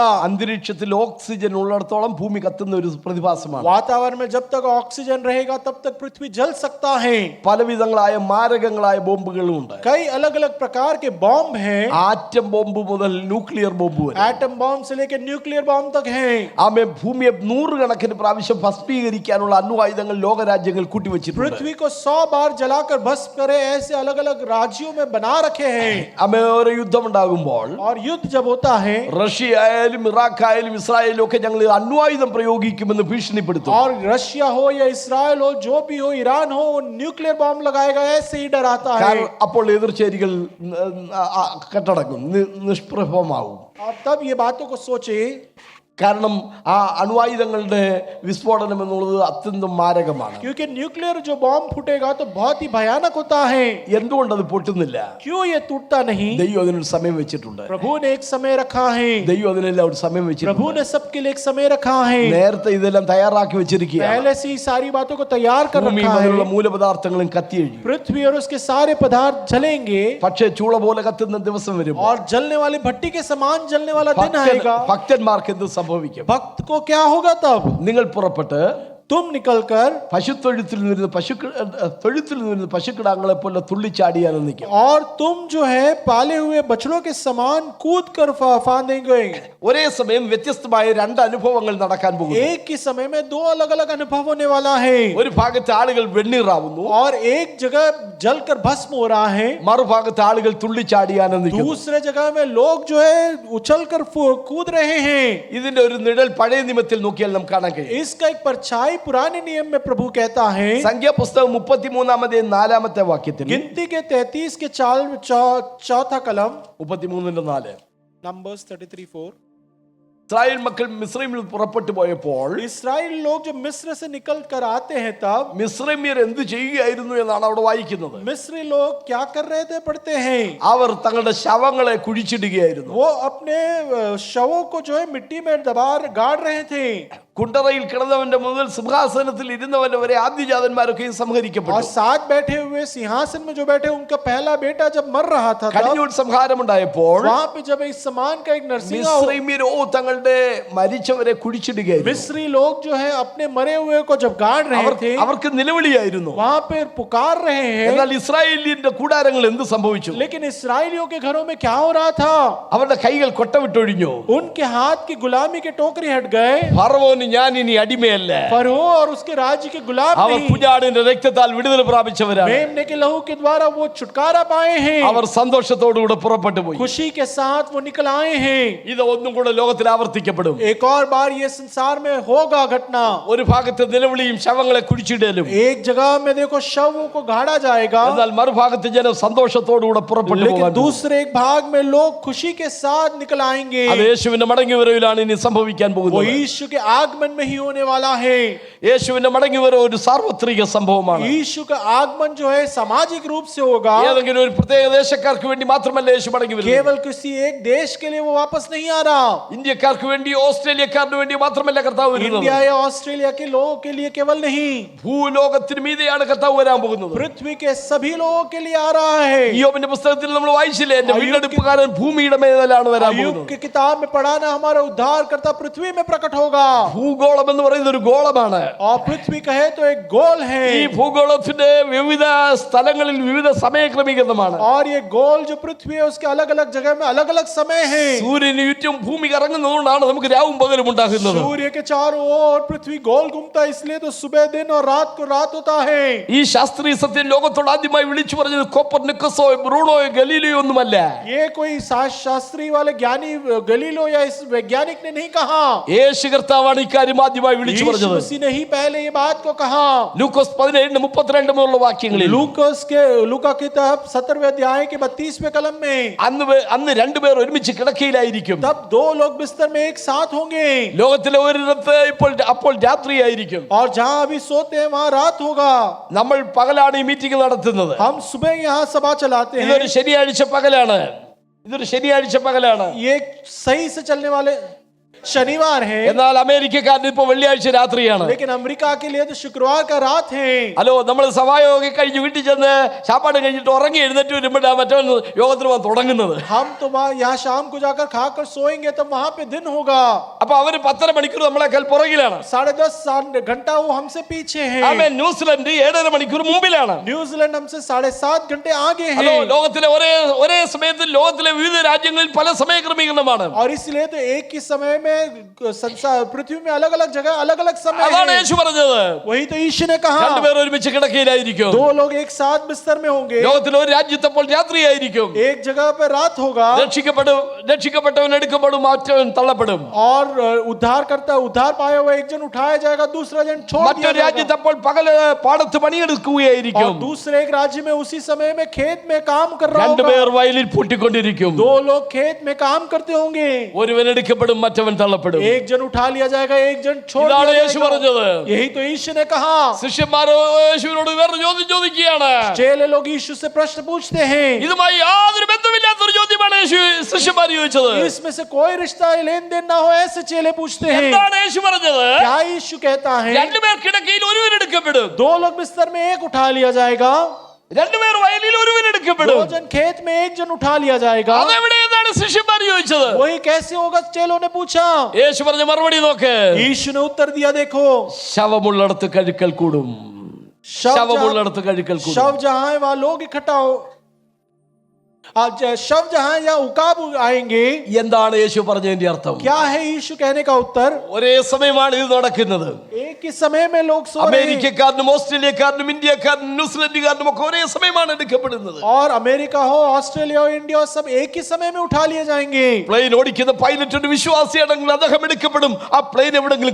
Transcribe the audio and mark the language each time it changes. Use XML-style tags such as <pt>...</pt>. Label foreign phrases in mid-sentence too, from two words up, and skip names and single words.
<ml>അന്തരീക്ഷത്തിൽ ഓക്സിജൻ ഉള്ളിടത്തോളം ഭൂമി കത്തുന്ന ഒരു പ്രതിഭാസമാണ്.</ml> <hi>वातावरण में जब तक ऑक्सीजन रहेगा तब तक पृथ्वी जल सकता है.</hi> <ml>പലവിധങ്ങളായ മാരകങ്ങളായ ബോംബുകളും ഉണ്ട്.</ml> <hi>कई अलग अलग प्रकार के बॉम्ब हैं.</hi> <en>atom bomb</en> <ml>മുതൽ</ml> <en>nuclear bomb</en> <ml>വരെ.</ml> <en>atom bomb</en> <hi>से लेकर</hi> <en>nuclear bomb</en> <hi>तक हैं.</hi> <ml>ആമേ ഭൂമിയെ 100 കണക്കിന് പ്രാവശ്യം ഭസ്മീകരിക്കാനുള്ള അണ്വായുധങ്ങൾ ലോകരാജ്യങ്ങൾ കൂട്ടിവെച്ചിട്ടുണ്ട്.</ml> <hi>पृथ्वी को 100 बार जलाकर भस्म करे ऐसे अलग अलग राज्यों में बना रखे हैं.</hi> <ml>ആമേ ഒരു യുദ്ധമുണ്ടാകുമ്പോൾ</ml> <hi>और युद्ध जब होता है,</hi> <ml>റഷ്യ ആയാലും ഇറാഖ് ആയാലും ഇസ്രായേലും ഒക്കെ ഞങ്ങൾ അണ്വായുധം പ്രയോഗിക്കുമെന്ന് ഭീഷണിപ്പെടുത്തും.</ml> <hi>और रशिया हो या इसराइल हो, जो भी हो, ईरान हो,</hi> <en>nuclear bomb</en> <hi>लगाएगा ऐसे ही डराता है.</hi> <ml>അപ്പോൾ എതിർചേരികൾ കെട്ടടങ്ങും, നിഷ്പ്രഭമാവും.</ml> <hi>आप तब ये बातों को सोचे,</hi> <ml>കാരണം ആ അണ്വായുധങ്ങളുടെ വിസ്ഫോടനം എന്നുള്ളത് അത്യന്തം മാരകമാണ്.</ml> <hi>क्योंकि न्यूक्लियर जो बॉम्ब फूटेगा तो बहुत ही भयानक होता है.</hi> <ml>എന്തുകൊണ്ട് അത് പൊട്ടുന്നില്ല?</ml> <hi>क्यों ये टूटता नहीं?</hi> <ml>ദൈവം അതിനൊരു സമയം വെച്ചിട്ടുണ്ട്.</ml> <hi>प्रभु ने एक समय रखा है.</hi> <ml>ദൈവം അതിനെല്ലാം ഒരു സമയം</ml> <hi>प्रभु</hi> <ml>വെച്ചിട്ടുണ്ട്.</ml> <hi>ने सबके लिए एक समय रखा है.</hi> <ml>നേരത്തെ ഇതെല്ലാം തയ്യാറാക്കി വെച്ചിരിക്കുകയാണ്.</ml> <hi>पहले से ही सारी बातों को तैयार कर</hi> <ml>ഭൂമിയും</ml> <hi>रखा</hi> <ml>അതിലുള്ള</ml> <hi>है.</hi> <ml>മൂലപദാർത്ഥങ്ങളും കത്തിയൊഴിയും.</ml> <hi>पृथ्वी और उसके सारे पदार्थ जलेंगे.</hi> <ml>പക്ഷേ ചൂള പോലെ കത്തുന്ന ദിവസം വരും.</ml> <hi>और जलने वाली भट्टी के समान जलने वाला दिन आएगा.</hi> <ml>ഭക്തന്മാർക്ക് എന്ത് സംഭവിക്കും?</ml> <hi>भक्त को क्या होगा तब?</hi> <ml>നിങ്ങൾ പുറപ്പെട്ട്</ml> <hi>तुम निकलकर</hi> <ml>പശുത്തൊഴുത്തിൽ നിന്ന് പശുക്കിടാങ്ങളെ പോലെ തുള്ളിച്ചാടിയാൽ നിൽക്കും.</ml> <hi>और तुम जो है पाले हुए बछड़ों के समान कूद कर फांदेंगे.</hi> <ml>ഒരേ സമയം വ്യത്യസ്തമായ 2 അനുഭവങ്ങൾ നടക്കാൻ പോകുന്നു.</ml> <hi>एक ही समय में 2 अलग अलग अनुभव होने वाला है.</hi> <ml>ഒരു ഭാഗത്ത് ആളുകൾ വെണ്ണീറാവുന്നു,</ml> <hi>और एक जगह जलकर भस्म हो रहा है.</hi> <ml>മറുഭാഗത്ത് ആളുകൾ തുള്ളിച്ചാടി ആനന്ദിക്കുന്നു.</ml> <hi>दूसरे जगह में लोग जो है उछलकर कूद रहे हैं.</hi> <ml>ഇതിന്റെ ഒരു നിഴൽ പഴയ നിയമത്തിൽ നോക്കിയാൽ നമുക്ക് കാണാൻ കഴിയും.</ml> <hi>इसका एक परछाई पुराने नियम में प्रभु कहता है.</hi> <ml>സംഖ്യാപുസ്തകം 33-ാമത്തെ 4-ാമത്തെ വാക്യത്തിൽ,</ml> <hi>गिनती के 33 के चौथा कलम,</hi> <ml>33:4,</ml> <hi>नंबर्स 33:4.</hi> <ml>ഇസ്രായേൽ മക്കൾ മിസ്രൈമിൽ പുറപ്പെട്ടു പോയപ്പോൾ</ml> <hi>इस्राएल लोग जब मिस्र से निकल कर आते हैं तब</hi> <ml>മിസ്രൈമ്യർ എന്ത് ചെയ്യുകയായിരുന്നു എന്നാണ് അവിടെ വായിക്കുന്നത്.</ml> <hi>मिस्री लोग क्या कर रहे थे पढ़ते हैं.</hi> <ml>അവർ തങ്ങളുടെ ശവങ്ങളെ കുഴിച്ചിടുകയായിരുന്നു.</ml> <hi>वो अपने शवों को जो है मिट्टी में गाड़ रहे थे.</hi> <ml>കുണ്ടറയിൽ കിടന്നവന്റെ മുതൽ സിംഹാസനത്തിൽ ഇരുന്നവന്റെ വരെ ആദ്യജാതന്മാരൊക്കെ</ml> <hi>और</hi> <ml>സംഹരിക്കപ്പെട്ടു.</ml> <hi>साथ बैठे हुए सिंहासन में जो बैठे उनका पहला बेटा जब मर रहा था,</hi> <ml>കടിഞ്ഞൂൽ സംഹാരമുണ്ടായപ്പോൾ</ml> <hi>वहां पे जब इस समान का एक नरसिंहा,</hi> <ml>മിസ്രൈമ്യരോ തങ്ങളുടെ മരിച്ചവരെ കുഴിച്ചിടുകയായിരുന്നു.</ml> <hi>मिस्री लोग जो है अपने मरे हुए को जब गाड़ रहे थे,</hi> <ml>അവർക്ക് നിലവിളിയായിരുന്നു.</ml> <hi>वहां पे पुकार रहे हैं.</hi> <ml>എന്നാൽ ഇസ്രായേലിന്റെ കൂടാരങ്ങൾ എന്ത് സംഭവിച്ചു?</ml> <hi>लेकिन इसराइलियों के घरों में क्या हो रहा था?</hi> <ml>അവരുടെ കൈകൾ കൊട്ടവിട്ടൊഴിഞ്ഞു.</ml> <hi>उनके हाथ की गुलामी के टोकरी हट गए.</hi> <ml>ഫറവോന് ഞാൻ ഇനി അടിമയല്ല.</ml> <hi>फरो और उसके राज्य के गुलाम</hi> <ml>അവർ</ml> <hi>नहीं,</hi> <ml>കുഞ്ഞാടിന്റെ രക്തത്താൽ വിടുതൽ പ്രാപിച്ചവരാണ്.</ml> <hi>मेमने के लहू के द्वारा वो छुटकारा पाए हैं.</hi> <ml>അവർ സന്തോഷത്തോടുകൂടെ പുറപ്പെട്ടു പോയി.</ml> <hi>खुशी के साथ वो निकल आए हैं.</hi> <ml>ഇത് ഒന്നും കൂടെ ലോകത്തിൽ ആവർത്തിക്കപ്പെടും.</ml> <hi>एक और बार ये संसार में होगा घटना.</hi> <ml>ഒരു ഭാഗത്ത് നിലവിളിയും ശവങ്ങളെ കുഴിച്ചിടലും,</ml> <hi>एक जगह में देखो शवों को गाड़ा जाएगा,</hi> <ml>എന്നാൽ മറുഭാഗത്ത് ജനം സന്തോഷത്തോടുകൂടെ പുറപ്പെട്ടു</ml> <hi>लेकिन</hi> <ml>പോകാൻ.</ml> <hi>दूसरे एक भाग में लोग खुशी के साथ निकल आएंगे.</hi> <ml>അത് യേശുവിന്റെ മടങ്ങിവരവിലാണ് ഇനി സംഭവിക്കാൻ</ml> <hi>वो</hi> <ml>പോകുന്നത്.</ml> <hi>यीशु के आगमन में ही होने वाला है.</hi> <ml>യേശുവിന്റെ മടങ്ങിവരവ് ഒരു സാർവത്രിക സംഭവമാണ്.</ml> <hi>यीशु का आगमन जो है सामाजिक रूप से होगा.</hi> <ml>ഏതെങ്കിലും ഒരു പ്രത്യേക ദേശക്കാർക്ക് വേണ്ടി മാത്രമല്ല യേശു മടങ്ങി വരുന്നത്.</ml> <hi>केवल किसी एक देश के लिए वो वापस नहीं आ रहा.</hi> <ml>ഇന്ത്യക്കാർക്ക് വേണ്ടി ഓസ്ട്രേലിയക്കാർക്ക് വേണ്ടി മാത്രമല്ല കർത്താവ് വരുന്നത്.</ml> <hi>इंडिया या ऑस्ट्रेलिया के लोगों के लिए केवल नहीं,</hi> <ml>ഭൂലോകത്തിന് മീതെയാണ് കർത്താവ് വരാൻ പോകുന്നത്.</ml> <hi>पृथ्वी के सभी लोगों के लिए आ रहा है.</hi> <ml>യോബിന്റെ പുസ്തകത്തിൽ നമ്മൾ വായിച്ചില്ലേ, എന്റെ വീണ്ടെടുപ്പുകാരൻ ഭൂമിയുടെ മേലാണ് വരാൻ</ml> <hi>अय्यूब</hi> <ml>പോകുന്നത്.</ml> <hi>की किताब में पढ़ा ना, हमारा उद्धारकर्ता पृथ्वी में प्रकट होगा.</hi> <ml>ഭൂഗോളം എന്ന് പറയുന്ന ഒരു ഗോളമാണ്.</ml> <hi>और पृथ्वी कहे तो एक गोल है,</hi> <ml>ഈ ഭൂഗോളത്തിന്റെ വിവിധ സ്ഥലങ്ങളിൽ വിവിധ സമയക്രമീകരണമാണ്.</ml> <hi>और ये गोल जो पृथ्वी है उसके अलग अलग जगह में अलग अलग समय है.</hi> <ml>സൂര്യന് ചുറ്റും ഭൂമി കറങ്ങുന്നതുകൊണ്ടാണ് നമുക്ക് രാവും പകലും ഉണ്ടാകുന്നത്.</ml> <hi>सूर्य के चारों ओर पृथ्वी गोल घूमता है, इसलिए तो सुबह दिन और रात को रात होता है.</hi> <ml>ഈ ശാസ്ത്രീയ സത്യം ലോകത്തോട് ആദ്യമായി വിളിച്ചു പറഞ്ഞത് കോപ്പർനിക്കസോ ബ്രൂണോയോ ഗലീലിയോ ഒന്നുമല്ല.</ml> <hi>ये कोई शास्त्री वाले ज्ञानी गलीलो या इस वैज्ञानिक ने नहीं कहा,</hi> <ml>യേശു കർത്താവാണ് ഇക്കാര്യം ആദ്യമായി വിളിച്ചു</ml> <hi>यीशु</hi> <ml>പറഞ്ഞത്.</ml> <hi>मसीह ने ही पहले ये बात को कहा.</hi> <ml>ലൂക്കോസ് 17:32 മുതലുള്ള വാക്യങ്ങളിൽ</ml> <hi>लूका किताब 17वें अध्याय के 32वें कलम में,</hi> <ml>അന്ന് രണ്ടുപേർ ഒരുമിച്ച് കിടക്കയിലായിരിക്കും.</ml> <hi>तब दो लोग बिस्तर में एक साथ होंगे,</hi> <ml>ലോകത്തിലെ ഒരിടത്ത് അപ്പോൾ രാത്രിയായിരിക്കും.</ml> <hi>और जहां अभी सोते हैं वहां रात होगा.</hi> <ml>നമ്മൾ പകലാണ് ഈ മീറ്റിംഗ് നടത്തുന്നത്.</ml> <hi>हम सुबह यहाँ सभा चलाते हैं,</hi> <ml>ഇതൊരു ശനിയാഴ്ച പകലാണ്.</ml> <hi>ये सही से चलने वाले शनिवार है,</hi> <ml>എന്നാൽ അമേരിക്കക്കാരന് ഇപ്പൊ വെള്ളിയാഴ്ച രാത്രിയാണ്.</ml> <hi>लेकिन अमेरिका के लिए तो शुक्रवार का रात है.</hi> <ml>ഹലോ, നമ്മൾ സഭായോഗം കഴിഞ്ഞ് വീട്ടിൽ ചെന്ന് ചാപ്പാട് കഴിഞ്ഞിട്ട് ഉറങ്ങി എഴുന്നേറ്റ് വരുമ്പോഴാണ് മറ്റവൻ യോഗത്തിന് തുടങ്ങുന്നത്.</ml> <hi>हम तो वहाँ यहाँ शाम को जाकर खाकर सोएंगे तब वहाँ पे दिन होगा.</hi> <ml>അപ്പൊ അവര് 10.5 മണിക്കൂർ നമ്മളെക്കാൾ പുറകിലാണ്.</ml> <hi>10.5 घंटा वो हमसे पीछे है.</hi> <ml>ന്യൂസിലൻഡ് 7.5 മണിക്കൂർ മുമ്പിലാണ്.</ml> <hi>न्यूजीलैंड हमसे 7.5 घंटे आगे</hi> <ml>ഹലോ,</ml> <hi>है.</hi> <ml>ലോകത്തിലെ ഒരേ സമയത്ത് ലോകത്തിലെ വിവിധ രാജ്യങ്ങളിൽ പല സമയക്രമീകരണമാണ്.</ml> <hi>और इसलिए तो एक ही समय में संसार पृथ्वी में अलग अलग जगह अलग अलग समय</hi> <ml>അതാണ്</ml> <hi>है.</hi> <ml>യേശു പറഞ്ഞത്.</ml> <hi>वही तो यीशु ने कहा,</hi> <ml>രണ്ടുപേർ ഒരുമിച്ച് കിടക്കയിലായിരിക്കും.</ml> <hi>दो लोग एक साथ बिस्तर में होंगे,</hi> <ml>ലോകത്തിലെ ഒരു രാജ്യത്തപ്പോൾ രാത്രിയായിരിക്കും.</ml> <hi>एक जगह पे रात होगा,</hi> <ml>രക്ഷിക്കപ്പെട്ടവൻ എടുക്കപ്പെടും, മറ്റവൻ തള്ളപ്പെടും.</ml> <hi>और उद्धार पाया हुआ एक जन उठाया जाएगा, दूसरा जन छोड़ दिया</hi> <ml>മറ്റൊരു</ml> <hi>जाएगा.</hi> <ml>രാജ്യത്തപ്പോൾ പകല് പാടത്ത് പണിയെടുക്കുകയായിരിക്കും.</ml> <hi>और दूसरे एक राज्य में उसी समय में खेत में काम कर रहा</hi> <ml>രണ്ടുപേർ</ml> <hi>होगा,</hi> <ml>വയലിൽ പൂട്ടിക്കൊണ്ടിരിക്കും.</ml> <hi>दो लोग खेत में काम करते होंगे,</hi> <ml>ഒരുവൻ എടുക്കപ്പെടും, മറ്റവൻ തള്ളപ്പെടും.</ml> <hi>एक जन उठा लिया जाएगा, एक जन छोड़</hi> <ml>ഇതാണ്</ml> <hi>दिया</hi> <ml>യേശു</ml> <hi>जाएगा.</hi> <ml>പറഞ്ഞത്.</ml> <hi>यही तो यीशु ने कहा.</hi> <ml>ശിഷ്യന്മാർ യേശുവിനോട് വേറെ ചോദ്യം ചോദിക്കുകയാണ്.</ml> <hi>चेले लोग यीशु से प्रश्न पूछते हैं,</hi> <ml>ഇതുമായി യാതൊരു ബന്ധമില്ലാത്തൊരു ചോദ്യമാണ് ശിഷ്യന്മാർ ചോദിച്ചത്.</ml> <hi>इसमें से कोई रिश्ता लेन देन ना हो, ऐसे चेले पूछते हैं.</hi> <ml>എന്താണ് യേശു പറഞ്ഞത്?</ml> <hi>क्या यीशु कहता है?</hi> <ml>രണ്ടുപേർ കിടക്കയിൽ ഒരുവൻ എടുക്കപ്പെടും.</ml> <hi>दो लोग बिस्तर में एक उठा लिया जाएगा,</hi> <ml>രണ്ടുപേർ വയലിൽ ഒരുവൻ</ml> <hi>दो</hi> <ml>എടുക്കപ്പെടും.</ml> <hi>जन खेत में एक जन उठा लिया जाएगा.</hi> <ml>അതെവിടെയെന്നാണ് ശിഷ്യന്മാർ ചോദിച്ചത്.</ml> <hi>वही कैसे होगा, चेलों ने पूछा.</hi> <ml>യേശു പറഞ്ഞ മറുപടി നോക്ക്.</ml> <hi>यीशु ने उत्तर दिया, देखो,</hi> <ml>ശവമുള്ളിടത്ത് കഴുക്കൽ കൂടും. ശവമുള്ളിടത്ത് കഴുക്കൽ കൂടും.</ml> <hi>शव जहां है वहां लोग इकट्ठा हो, शव जहां या उकाब आएंगे.</hi> <ml>എന്താണ് യേശു പറഞ്ഞതിന്റെ അർത്ഥം?</ml> <hi>क्या है यीशु कहने का उत्तर?</hi> <ml>ഒരേ സമയമാണ് ഇത് നടക്കുന്നത്.</ml> <hi>एक ही समय में लोग सो रहे हैं,</hi> <ml>അമേരിക്കക്കാരനും ഓസ്ട്രേലിയക്കാരനും ഇന്ത്യക്കാരനും ന്യൂസിലൻഡുകാരനും ഒക്കെ ഒരേ സമയമാണ് എടുക്കപ്പെടുന്നത്.</ml> <hi>और अमेरिका हो, ऑस्ट्रेलिया हो, इंडिया हो, सब एक ही समय में उठा लिए जाएंगे.</hi> <ml>പ്ലെയിൻ ഓടിക്കുന്ന പൈലറ്റ് ഒരു വിശ്വാസിയാണെങ്കിൽ അദ്ദേഹം എടുക്കപ്പെടും. ആ പ്ലെയിൻ എവിടെങ്കിലും</ml>